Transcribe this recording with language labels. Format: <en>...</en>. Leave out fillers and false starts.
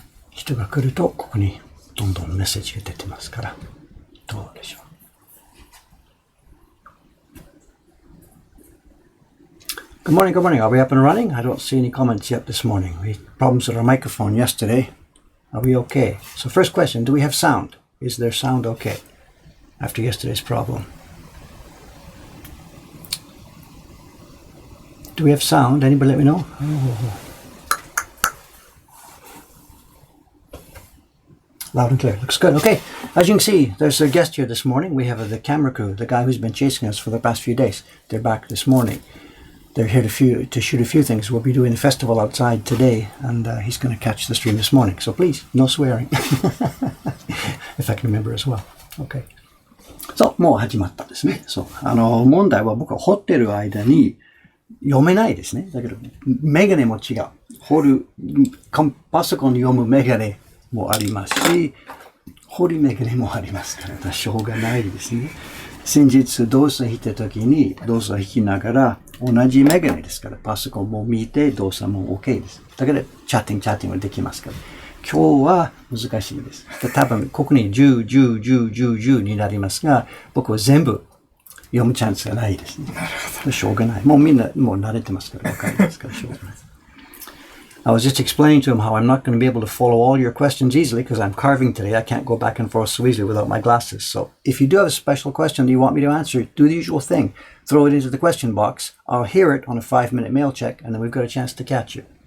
<ja>人が来るとここにどんどんメッセージが出てますから、どうでしょう。</ja> <en>Good morning, good morning. Are we up and running? I don't see any comments yet this morning. We had problems with our microphone yesterday. Are we okay? So first question, do we have sound? Is there sound okay after yesterday's problem? Do we have sound? Anybody let me know? Oh. Loud and clear. Looks good. Okay. As you can see, there's a guest here this morning. We have the camera crew, the guy who's been chasing us for the past few days. They're back this morning. They're here to shoot a few things. We'll be doing a festival outside today, and he's going to catch the stream this morning. So please, no swearing. If I can remember as well. Okay.</en> <ja>そう、もう始まったですね。そう。問題は僕は掘ってる間に読めないですね。だけど、メガネも違う。パソコン読むメガネもありますし、掘りメガネもありますから、しょうがないですね。先日動作引いた時に動作引きながら同じメガネですから、パソコンも見て動作も OK です。だけど、チャッティングはできますから。今日は難しいです。多分、ここに10、10、10、10、10になりますが、僕は全部読むチャンスがないですね。しょうがない。もうみんな、もう慣れてますから、わかりますから、しょうがない。</ja> <en>I was just explaining to him how I'm not going to be able to follow all your questions easily because I'm carving today. I can't go back and forth so easily without my glasses. So if you do have a special question that you want me to answer, do the usual thing. Throw it into the question box. I'll hear it on a 5-minute mail check, and then we've got a chance to catch you.</en>